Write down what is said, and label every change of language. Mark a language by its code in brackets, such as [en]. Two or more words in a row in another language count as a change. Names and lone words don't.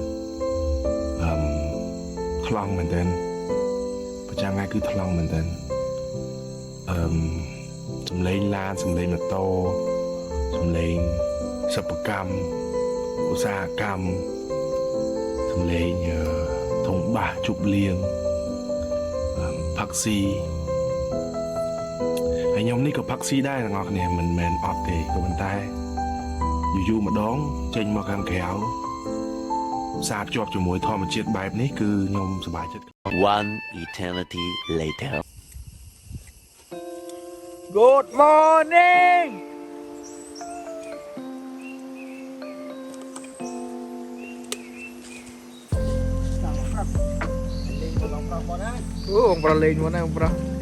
[km] ថ្លង់មែនតើប្រចាំថ្ងៃគឺថ្លង់មែនតើសំឡេងឡានសំឡេងម៉ូតូសំឡេងសិប្បកម្មឧស្សាហកម្មសំឡេងធុងបាសជប់លៀងផាក់ស៊ី ហើយខ្ញុំនេះក៏ផាក់ស៊ីដែរទាំងអស់គ្នាមិនមែនអត់ទេក៏ប៉ុន្តែយូរម្ដងចេញមកខាងក្រៅសាបជាប់ជាមួយធម្មជាតិបែបនេះគឺខ្ញុំសប្បាយចិត្ត [en] One eternity later. Good morning [km] អូបងប្រុសលេងមកណាបងប្រុស